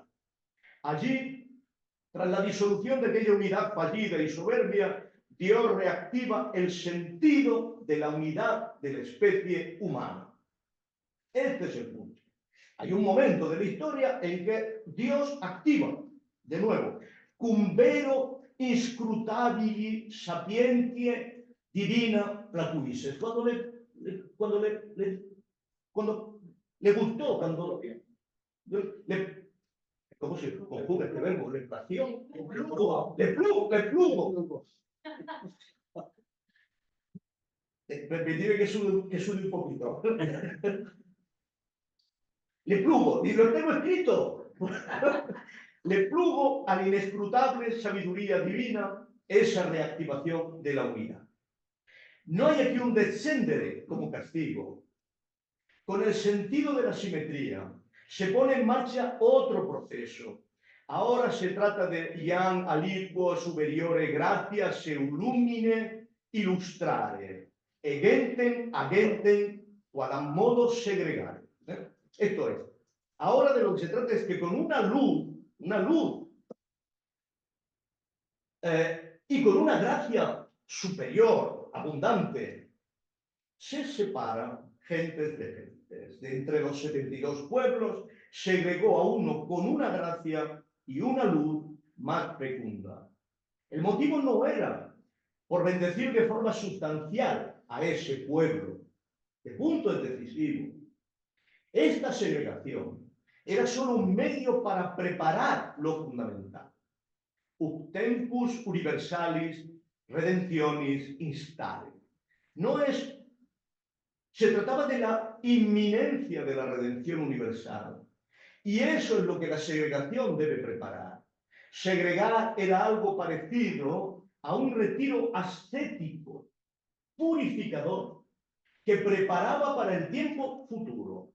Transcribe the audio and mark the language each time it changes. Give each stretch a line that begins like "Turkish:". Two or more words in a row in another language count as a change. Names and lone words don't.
Spanish: Allí, tras la disolución de aquella unidad fallida y soberbia, Dios reactiva el sentido de la unidad de la especie humana. Este es el punto. Hay un momento de la historia en que Dios activa, de nuevo,
Latin: cum vero inscrutabili sapientie divina platuisse.
Spanish: Cuando le gustó, ¿cómo se conjuga este verbo? Le plugo. Repetiré que suene un poquito. Le plugo, y lo tengo escrito. Le plugo a la inescrutable sabiduría divina esa reactivación de la unidad. No hay aquí un descendere como castigo. Con el sentido de la simetría se pone en marcha otro proceso. Ahora se trata de
Latin: iam aliquo superiore gratia seulumine illustrare, egentem agentem quadam modo segregare.
Spanish: Esto es, ahora de lo que se trata es que con una luz y con una gracia superior, abundante, se separan gentes de gentes. De entre los 72 pueblos, segregó a uno con una gracia y una luz más fecunda. El motivo no era por bendecir de forma sustancial a ese pueblo. El punto es decisivo. Esta segregación era solo un medio para preparar lo fundamental.
Latin: Ut tempus universalis redentionis instare.
Spanish: Se trataba de la inminencia de la redención universal. Y eso es lo que la segregación debe preparar. Segregar era algo parecido a un retiro ascético, purificador, que preparaba para el tiempo futuro.